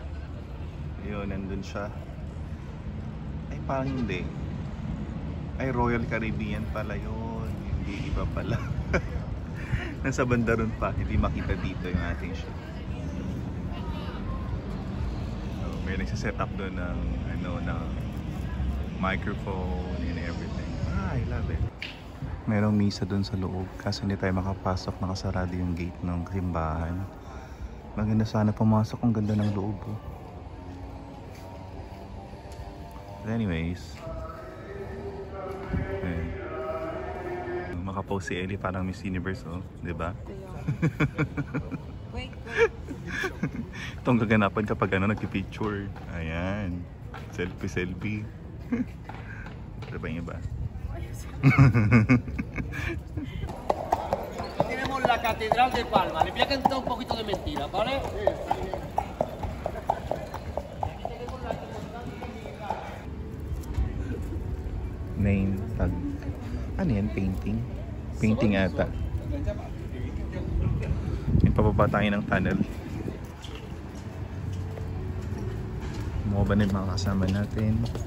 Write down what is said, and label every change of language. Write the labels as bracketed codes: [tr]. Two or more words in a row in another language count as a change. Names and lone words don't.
[tl] Yun, nandun siya. Ay, parang hindi. Ay, Royal Caribbean pala yun. Hindi, iba pala. Nasa banda ron pa. Hindi makita dito yung ating ship. So, may nagsiset up doon ng ng microphone [en] and everything. I love it. [tl] Merong misa doon sa loob. Kasi hindi tayo makapasok. Nakasarado yung gate ng simbahan. Maganda sana pumasok. Ang ganda ng loob, oh. [en] But anyways, [tl] makapost si Ellie parang Miss Universe, oh, diba? [en] Wait. [tl] Itong gaganapan kapag nagpipicture. Ayan, selfie. Diba yung iba? [es] Tenemos la Catedral de Palma. Le voy a cantar un poquito de mentira, ¿vale? [en] Name tag. [tl] Ano yan? Painting? Painting ata. May pababa tayo ng tunnel. Mga ba na yung mga kasama natin?